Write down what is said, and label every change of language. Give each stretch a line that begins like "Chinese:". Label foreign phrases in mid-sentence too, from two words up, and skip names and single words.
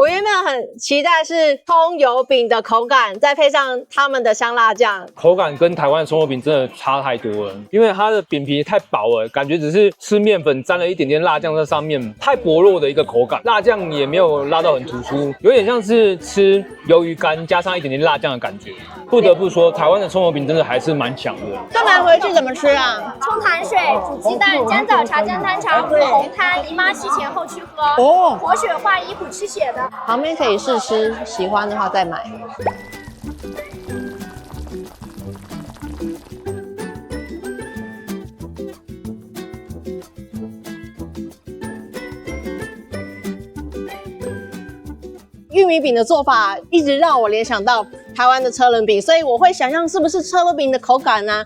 Chinese: 我原本很期待是蔥油餅的口感，再配上他們的香辣醬，口感跟台灣的蔥油餅真的差太多了，因為它的餅皮太薄了，感覺只是吃麵粉沾了一點點辣醬在上面，太薄弱的一個口感，辣醬也沒有辣到很突出，有點像是吃魷魚乾加上一點點辣醬的感覺。不得不說，台灣的蔥油餅真的還是蠻強的。這買回去怎麼吃啊？沖糖水、煮雞蛋、煎早茶、蒸湯腸、紅湯，姨媽洗前後去喝。哦，活血化瘀、補氣血的。旁邊可以試吃，喜歡的話再買。玉米餅的做法一直讓我聯想到台灣的車輪餅，所以我會想象是不是車輪餅的口感呢？